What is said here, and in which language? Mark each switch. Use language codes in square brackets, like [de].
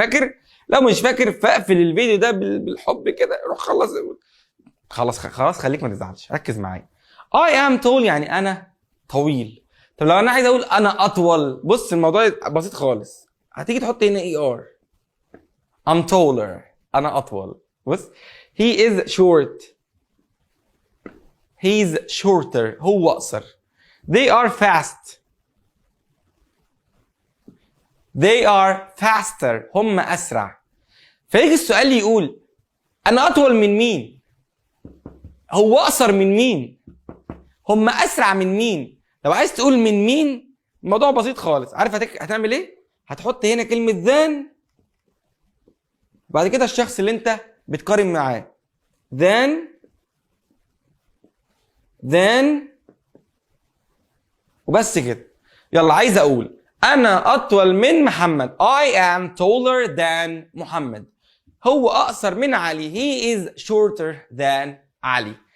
[ar] فاكر؟ لو مش فاكر فاقفل الفيديو ده بالحب كده، روح خلاص خليك ما تزعلش، ركز معايا. [en] I am tall [ar] يعني انا طويل. طب لو انا عايز اقول انا اطول، بص الموضوع بسيط خالص، هتيجي تحط هنا ER. [en] I'm taller، [ar] انا اطول. [en] بص he is short، he's shorter، [ar] هو اقصر. [en] they are fast، they are faster، [ar] هم اسرع. فيجي السؤال يقول انا اطول من مين؟ هو اقصر من مين؟ هم اسرع من مين؟ لو عايز تقول من مين، الموضوع بسيط خالص. عارف هتعمل ايه؟ هتحط هنا كلمة ذان، بعد كده الشخص اللي انت بتقارن معاه. [en] then [ar] وبس كده. يلا عايز اقول انا اطول من محمد. [en] I am taller than محمد. [ar] هو اقصر من علي. [en] He is shorter than علي.